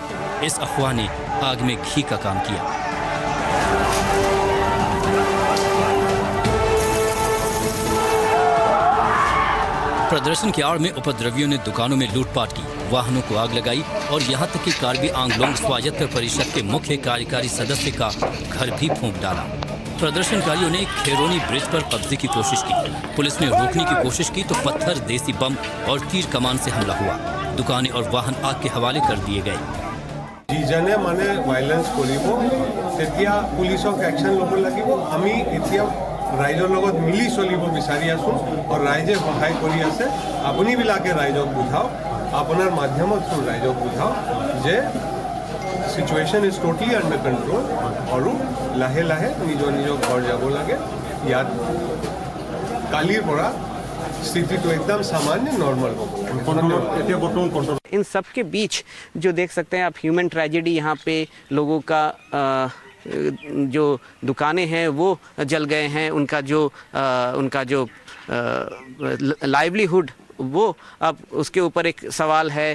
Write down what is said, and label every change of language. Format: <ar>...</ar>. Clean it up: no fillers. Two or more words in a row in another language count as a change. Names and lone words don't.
<hi>इस अफवाह ने आग में घी का काम किया। प्रदर्शन की आड़ में उपद्रवियों ने दुकानों में लूटपाट की, वाहनों को आग लगाई और यहाँ तक कि कार्बी आंगलोंग स्वायत्त परिषद के मुख्य कार्यकारी सदस्य का घर भी फूंक डाला। प्रदर्शनकारियों ने खेरोनी ब्रिज पर कब्जे की कोशिश की। पुलिस ने रोकने की कोशिश की तो पत्थर, देसी बम और तीर कमान से हमला हुआ। दुकानें और वाहन आग के हवाले कर दिए गए।</hi> <as>যিজনে মানে ভাইলেন্স কৰিব তেতিয়া পুলিচক একশন ল'ব লাগিব। আমি এতিয়া ৰাইজৰ লগত মিলি চলিব বিচাৰি আছো আৰু ৰাইজে সহায় কৰি আছে। আপুনিবিলাকে ৰাইজক বুঝাওক, আপোনাৰ মাধ্যমৰ থ্ৰু ৰাইজক বুঝাওক যে</as> <en>situation is totally under control</en> <as>আৰু লাহে লাহে নিজৰ নিজৰ ঘৰ যাব লাগে। ইয়াত কালিৰ পৰা</as> <hi>स्थिति तो एकदम सामान्य नॉर्मल हो। इन सब के बीच जो देख सकते हैं आप</hi> <en>human tragedy,</en> <hi>यहाँ पे लोगों का जो दुकानें हैं वो जल गए हैं, उनका जो लाइवलीहुड वो अब उसके ऊपर एक सवाल है।</hi>